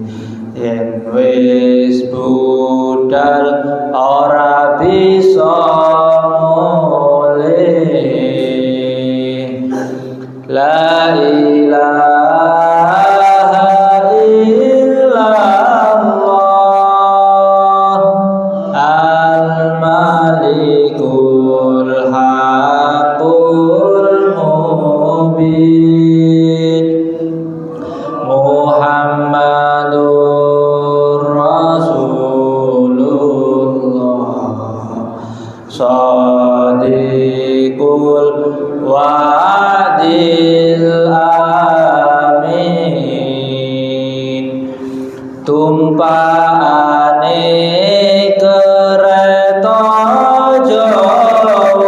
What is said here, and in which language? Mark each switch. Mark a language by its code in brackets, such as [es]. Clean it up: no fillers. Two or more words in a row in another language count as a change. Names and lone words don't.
[jv] Yen wis budal ora bisa mulih. [ar] لا إله إلا الله الملك الحق المبين. محمد رسول الله صادق الوعد الأمين. [jv] Tumpaane kereta Jawa,